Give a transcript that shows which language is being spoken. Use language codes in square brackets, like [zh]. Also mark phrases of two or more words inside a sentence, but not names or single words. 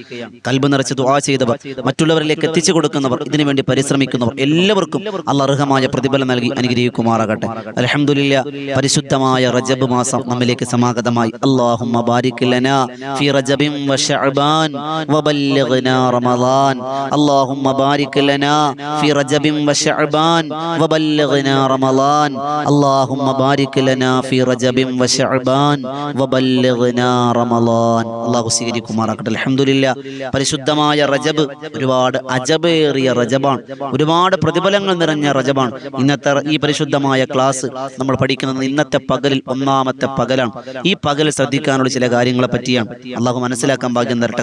[ml] കൽബ് നിറച്ച് ദുആ ചെയ്തവർ, മറ്റുള്ളവരിലേക്ക് എത്തിച്ചു കൊടുക്കുന്നവർ, ഇതിനുവേണ്ടി പരിശ്രമിക്കുന്നവർ എല്ലാവർക്കും അല്ലാഹു അർഹമായ പ്രതിഫലം നൽകി അനുഗ്രഹിക്കുമാറാകട്ടെ. [ar] الحمد لله. [ml] പരിശുദ്ധമായ റജബ് മാസം നമ്മിലേക്ക് സമാഗതമായി. [ar] اللهم بارك لنا في رجب وشعبان وبلغنا رمضان. اللهم بارك لنا في رجب وشعبان وبلغنا رمضان اللهم بارك لنا في رجب وشعبان وبلغنا رمضان. [ml] അല്ലാഹു സ്വീകരിക്കുമാറാകട്ടെ. അൽഹംദുലില്ലാ. പരിശുദ്ധമായ റജബ് ഒരുപാട് അജബേറിയ റജബാണ്, ഒരുപാട് പ്രതിഫലങ്ങൾ നിറഞ്ഞ റജബാണ്. ഇന്നത്തെ ഈ പരിശുദ്ധമായ ക്ലാസ് നമ്മൾ പഠിക്കുന്നത് ഇന്നത്തെ പകലിൽ ഒന്നാമത്തെ പകലാണ്. ഈ പകൽ ശ്രദ്ധിക്കാനുള്ള ചില കാര്യങ്ങളെ പറ്റിയാണ്. അല്ലാഹു മനസ്സിലാക്കാൻ ഭാഗ്യം തരട്ടെ.